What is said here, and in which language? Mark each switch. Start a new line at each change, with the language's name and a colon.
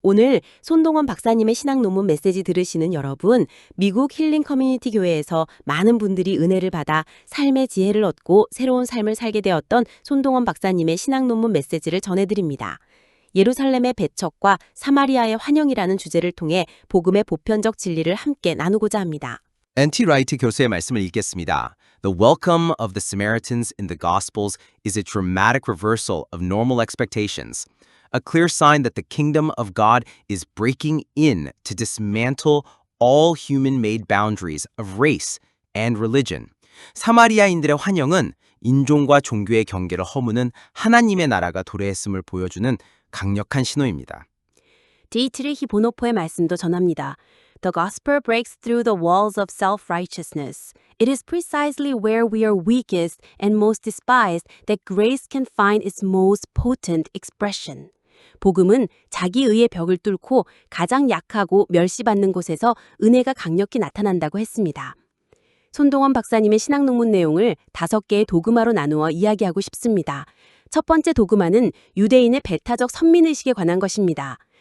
Korean: 오늘 손동원 박사님의 신학 논문 메시지 들으시는 여러분, 미국 힐링 커뮤니티 교회에서 많은 분들이 은혜를 받아 삶의 지혜를 얻고 새로운 삶을 살게 되었던 손동원 박사님의 신학 논문 메시지를 전해드립니다. 예루살렘의 배척과 사마리아의 환영이라는 주제를 통해 복음의 보편적 진리를 함께 나누고자 합니다. N.T. 라이트 교수의 말씀을 읽겠습니다.
English: The welcome of the Samaritans in the Gospels is a dramatic reversal of normal expectations, a clear sign that the kingdom of God is breaking in to dismantle all human-made boundaries of race and religion.
Korean: 사마리아인들의 환영은 인종과 종교의 경계를 허무는 하나님의 나라가 도래했음을 보여주는 강력한 신호입니다. 디트리히 보노포의 말씀도 전합니다.
English: The gospel breaks through the walls of self-righteousness. It is precisely where we are weakest and most despised that grace can find its most potent expression.
Korean: 복음은 자기의의 벽을 뚫고 가장 약하고 멸시받는 곳에서 은혜가 강력히 나타난다고 했습니다. 손동원 박사님의 신학 논문 내용을 5개의 도그마로 나누어 이야기하고 싶습니다. 첫 번째 도그마는 유대인의 배타적 선민의식에 관한 것입니다.